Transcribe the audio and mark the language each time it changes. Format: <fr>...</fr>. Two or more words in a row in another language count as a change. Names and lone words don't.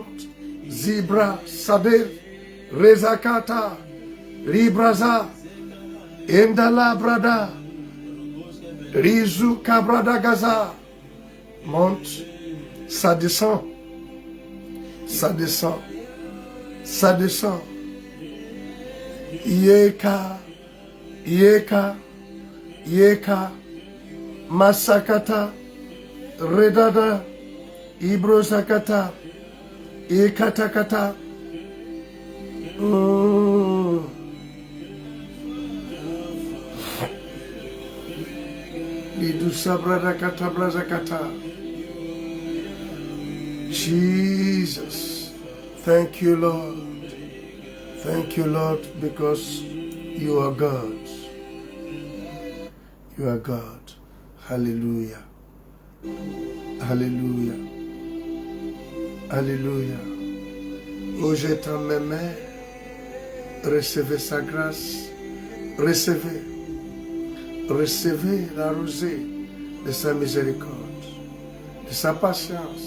<fr>Zibra, Sadir, Rezakata, Ribraza, Endala Brada, Rizu Kabrada Gaza. Monte. Ça descend. Ça descend. Ça descend. Yeka. Yeka. Yeka. Masakata. Redada. Ibrosakata. Ekatakata.</fr> <en>Jesus. Thank you, Lord. Thank you, Lord, because you are God. You are God. Hallelujah. Hallelujah. Alléluia.</en> <fr>Ô j'étends mes mains, recevez sa grâce, recevez la rosée de sa miséricorde, de sa patience.</fr>